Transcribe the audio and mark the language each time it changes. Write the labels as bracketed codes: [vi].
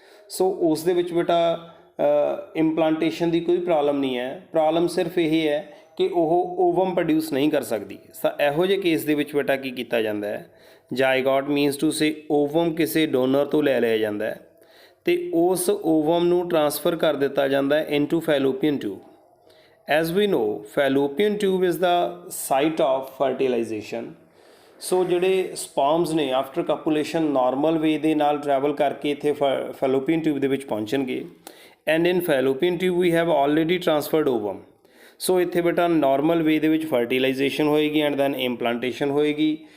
[pa] So ਉਸ ਦੇ ਵਿੱਚ ਬੇਟਾ ਇੰਪਲਾਂਟੇਸ਼ਨ ਦੀ ਕੋਈ ਪ੍ਰੋਬਲਮ ਨਹੀਂ ਹੈ, ਪ੍ਰੋਬਲਮ ਸਿਰਫ ਇਹ ਹੈ ਕਿ ਉਹ ਓਵਮ ਪ੍ਰੋਡਿਊਸ ਨਹੀਂ ਕਰ ਸਕਦੀ। ਤਾਂ ਇਹੋ ਜਿਹੇ ਕੇਸ ਦੇ ਵਿੱਚ ਬੇਟਾ ਕੀ ਕੀਤਾ ਜਾਂਦਾ ਹੈ? ਜਾਇਗੋਟ [en] means to say [pa] ਓਵਮ ਕਿਸੇ ਡੋਨਰ ਤੋਂ ਲੈ ਲਿਆ ਜਾਂਦਾ ਹੈ ਅਤੇ ਉਸ ਓਵਮ ਨੂੰ ਟਰਾਂਸਫਰ ਕਰ ਦਿੱਤਾ ਜਾਂਦਾ ਹੈ [en] Into fallopian tube. As we know, fallopian tube is the site of fertilization. [pa] ਸੋ ਜਿਹੜੇ ਸਪਰਮਸ ਨੇ [en] after copulation [pa] ਨਾਰਮਲ ਵੇ ਦੇ ਨਾਲ ਟਰੈਵਲ ਕਰਕੇ ਇੱਥੇ ਫੈਲੋਪੀਅਨ ਟਿਊਬ ਦੇ ਵਿੱਚ ਪਹੁੰਚਣਗੇ, [en] And in fallopian tube we have already transferred ovum. [pa] ਸੋ ਇੱਥੇ ਬੇਟਾ ਨਾਰਮਲ ਵੇ ਦੇ ਵਿੱਚ ਫਰਟੀਲਾਈਜੇਸ਼ਨ ਹੋਏਗੀ ਐਂਡ ਦੈਨ ਇੰਪਲਾਂਟੇਸ਼ਨ ਹੋਏਗੀ।